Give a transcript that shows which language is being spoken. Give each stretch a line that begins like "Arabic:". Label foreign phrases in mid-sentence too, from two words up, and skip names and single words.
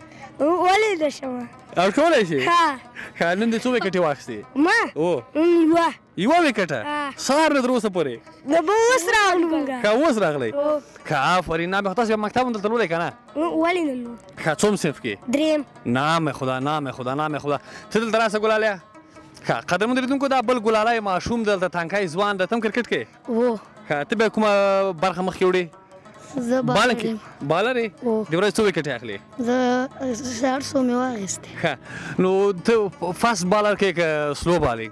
Pashto: ولې نه شم؟ آوټ کولی شې؟ ښه. نن دې څو وکټې واخیستې؟ ما یوه وکټه سهار نه تر اوسه پورې؟ به اوس راغلو مونږ. که اوس راغلی؟ ښه آفرین. نه تاسو بیا مکتب هم دلته لولی که نه؟ ولې نه لو. ښه څوم صنف کې؟ درېیم.
Persian: نام خدا نام خدا نام خدا.
Pashto: ته دلته راسه ګلاليه. ښه قدرمنو لیدونکو، دا بل ګلالی ماشوم دلته تنکی ځوان ده، ته هم کرکټ کوې؟ هو. ښه ته بیا کومه برخه مخکې وړې؟ زه بالر یم. بالر یې؟ د ورځې څو وکټې اخلي؟ زه 400 مې واخیستې. ښه نو ته
English: fast bowler
Pashto: کې که
English: slow bowling?